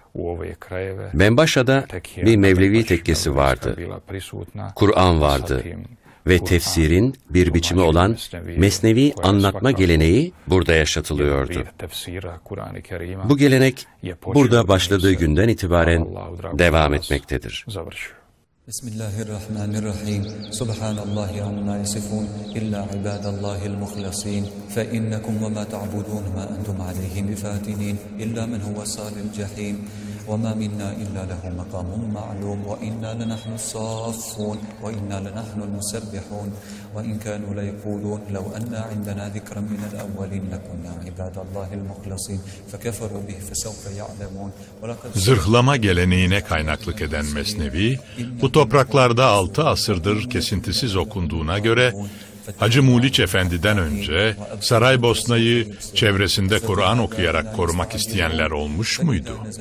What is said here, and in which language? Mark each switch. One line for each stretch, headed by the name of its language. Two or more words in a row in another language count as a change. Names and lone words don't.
Turkish: Benbaşa'da bir Mevlevi tekkesi vardı. Kur'an vardı ve tefsirin bir biçimi olan Mesnevi anlatma geleneği burada yaşatılıyordu. Bu gelenek burada başladığı günden itibaren devam etmektedir.
Arabic: بسم الله الرحمن الرحيم سبحان الله عما يصفون إلا عباد الله المخلصين فإنكم وما تعبدون ما أنتم عليه بفاتنين إلا من هو صال الجحيم وما منا إلا له مقام معلوم وإنا لنحن الصافون وإنا لنحن المسبحون وإن كانوا ليقولون لو أن عندنا ذكرا من الأولين لكنا عباد الله المخلصين فكفروا به فسوف يعلمون.
Turkish: Zırhlama geleneğine kaynaklık eden Mesnevi, bu topraklarda 6 asırdır kesintisiz okunduğuna göre Hacı Muliç Efendi'den önce Saraybosna'yı çevresinde Kur'an okuyarak korumak isteyenler olmuş muydu?